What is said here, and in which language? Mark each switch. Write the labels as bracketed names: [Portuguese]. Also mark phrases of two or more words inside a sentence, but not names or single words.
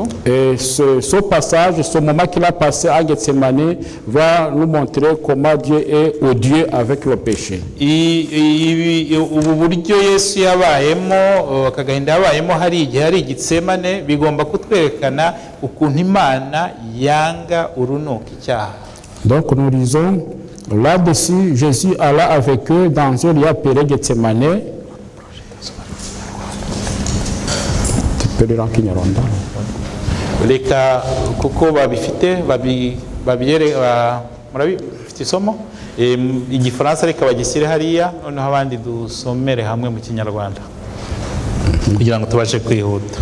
[French] Et ce passage, ce moment qu'il a passé à Gethsemane va nous montrer comment Dieu est odieux avec le péché. [Kinyarwanda] Ubu buryo Yesu yabayemo akagahinda yabayemo hari igihe hari Gethsemane bigomba kutwerekana ukuntu Imana yanga urunuka icyaha. [French] Donc nous lisons là-dessus, Jésus alla avec eux dans un lieu appelé Gethsemane. [Kinyarwanda] Reka kuko babifite murabifite isomo igifaransa reka bagishyire hariya noneho abandi dusomere hamwe mu Kinyarwanda kugira ngo tubashe kwihuta.